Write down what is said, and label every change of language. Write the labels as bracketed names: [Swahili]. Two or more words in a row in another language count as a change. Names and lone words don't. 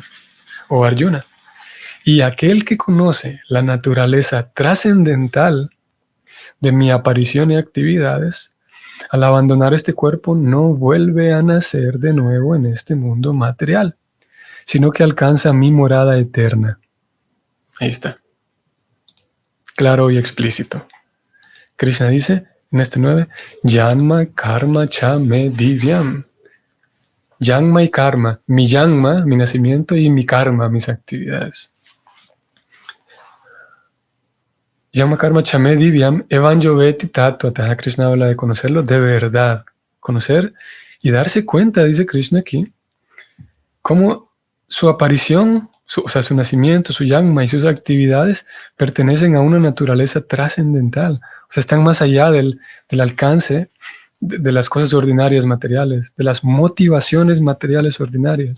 [Spanish] Oh Arjuna, y aquel que conoce la naturaleza trascendental de mi aparición y actividades, al abandonar este cuerpo no vuelve a nacer de nuevo en este mundo material, sino que alcanza mi morada eterna. Ahí está. Claro y explícito. Krishna dice en este 9, [Sanskrit] Yanma karma cha me divyam. Yanma y karma. [Spanish] Mi yanma, mi nacimiento, y mi karma, mis actividades. [Sanskrit] Yanma karma cha me divyam evanjoveti tattvataha. [Spanish] Krishna habla de conocerlo de verdad. Conocer y darse cuenta, dice Krishna aquí, cómo su aparición, su nacimiento, su yanma y sus actividades pertenecen a una naturaleza trascendental. O sea, están más allá del alcance de las cosas ordinarias materiales, de las motivaciones materiales ordinarias.